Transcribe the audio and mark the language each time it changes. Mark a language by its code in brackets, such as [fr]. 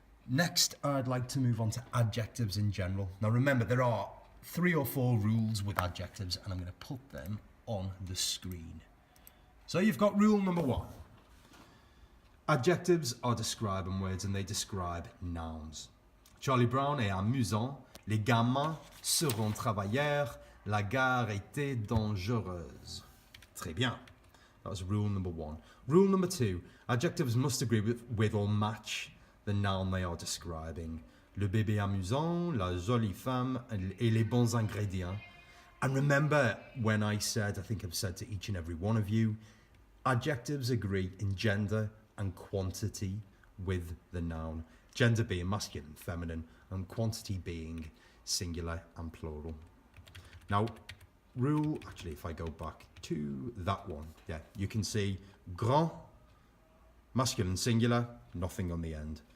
[en] Next, I'd like to move on to adjectives in general. Now remember, there are 3 or 4 rules with adjectives, and I'm going to put them on the screen. So you've got rule number 1. Adjectives are describing words, and they describe nouns. [fr] Charlie Brown est amusant. Les gamins seront travailleurs. La gare était dangereuse. Très bien. [en] That was rule number 1. Rule number 2. Adjectives must agree with or match the noun they are describing. [fr] Le bébé amusant, la jolie femme, et les bons ingrédients. [en] And remember when I said, I think I've said to each and every one of you, adjectives agree in gender and quantity with the noun. Gender being masculine and feminine, and quantity being singular and plural. Now, actually, if I go back to that one, yeah, you can see grand, masculine singular, nothing on the end.